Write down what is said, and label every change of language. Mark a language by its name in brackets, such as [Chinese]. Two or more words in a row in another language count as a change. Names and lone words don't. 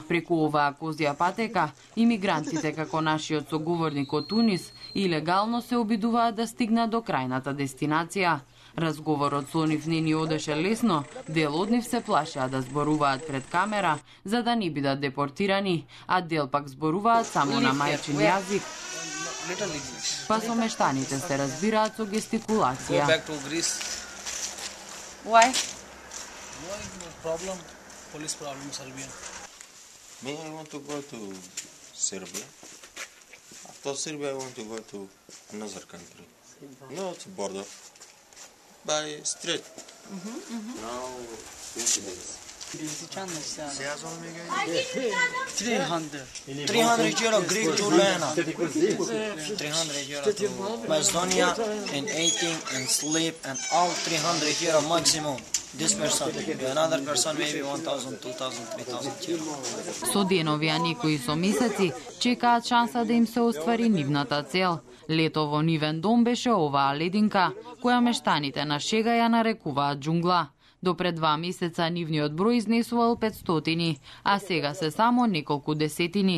[Macedonian] Преку оваа козја патека, имигрантите како нашиот соговорник од Тунис илегално се обидуваат да стигнат до крајната дестинација. Разговорот со нив не ни одеше лесно, дел од нив се плашеа да зборуваат пред камера за да не бидат депортирани, а дел пак зборуваат само на мајчин јазик. Па со мештаните се разбираат со гестикулација. [English] Why? Police problem, Serbia. Me, I want to go to Serbia. After Serbia, I want to go to another country. No, it's a border. By street. Now, 20 days. 300 euro Greek to Lena. 300 euro to Macedonia and eating and sleep and all 300 euro maximum. This person, another person maybe 1,000, 2,000, 3,000 euro. [Macedonian] Со денови, а некои со месеци, чекаат шанса да им се оствари нивната цел. Лето во нивен дом беше оваа лединка, која мештаните на шега ја нарекуваат џунгла. До пред 2 месеца нивниот број изнесувал 500, а сега се само неколку десетини.